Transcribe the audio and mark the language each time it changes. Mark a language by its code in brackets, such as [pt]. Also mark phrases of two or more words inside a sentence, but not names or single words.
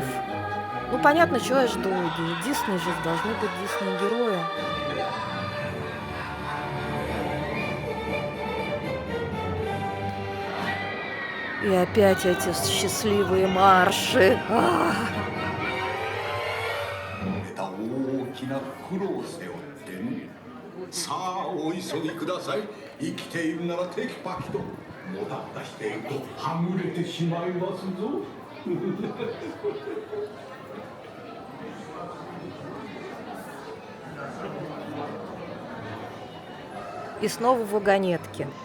[ru] Ну, понятно, чего я жду. Дисней же должны быть Дисней-герои. И опять эти счастливые марши. Ах! [ja] 大きな袋を背負ってね。さあお急ぎください。生きているならテキパキと。もたもたしているとはぐれてしまいますぞ。 [ru] И снова вагонетки.